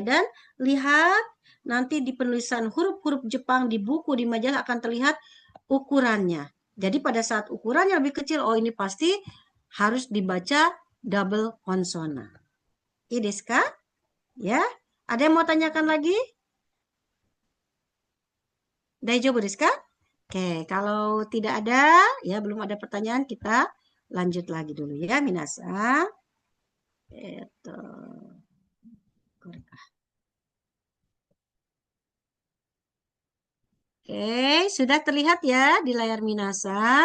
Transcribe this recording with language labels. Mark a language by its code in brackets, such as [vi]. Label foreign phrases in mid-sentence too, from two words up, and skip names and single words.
[id] Dan lihat nanti di penulisan huruf-huruf Jepang di buku, di majalah akan terlihat ukurannya. Jadi pada saat ukurannya lebih kecil, oh ini pasti harus dibaca double konsonan. Iya, Deska? Ya, ada yang mau tanyakan lagi? [ja] だいじょうぶ ですか? [id] Oke, kalau tidak ada, ya belum ada pertanyaan, kita lanjut lagi dulu ya, minasa. Itu. Oke, sudah terlihat ya di layar Minasa.